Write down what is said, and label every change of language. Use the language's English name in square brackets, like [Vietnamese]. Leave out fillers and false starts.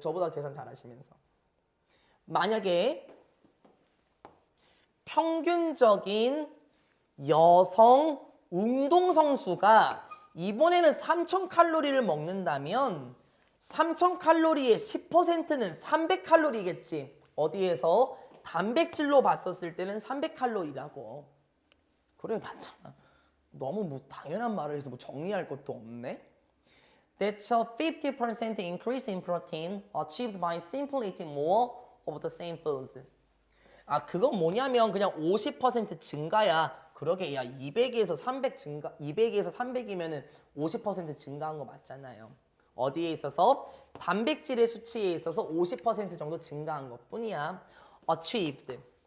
[Korean] 저보다 계산 잘하시면서. 만약에 평균적인 여성 운동선수가 이번에는 3000칼로리를 먹는다면 3000칼로리의 10%는 300칼로리겠지. 어디에서? 단백질로 봤었을 때는 300칼로리라고. 그래 맞잖아. 너무 뭐 당연한 말을 해서 뭐 정리할 것도 없네. [English] That's a 50% increase in protein achieved by simply eating more of the same foods. [Korean] 아 그건 뭐냐면 그냥 50% 증가야. 그러게 야 200에서 300 증가 200에서 300이면은 50% 증가한 거 맞잖아요. 어디에 있어서? 단백질의 수치에 있어서 50% 정도 증가한 것 뿐이야. [English] achieved.